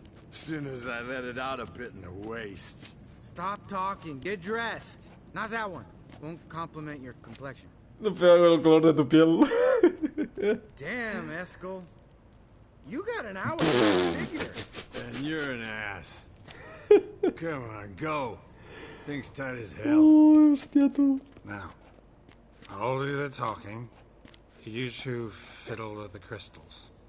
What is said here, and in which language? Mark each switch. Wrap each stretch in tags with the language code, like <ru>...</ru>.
<en>As soon as I let it out a bit in the waist. Stop talking. Get dressed. Not that one. Won't compliment your complexion.</en> <es>No pega con el color de tu piel.</es> <en>Damn, Eskel. You got an hourglass figure. And you're an ass. Come on, go. Thing's tight as hell.</en> <es>Oh, hostia, tú.</es> <en>Now, I'll do the talking. You two fiddle with the crystals.</en>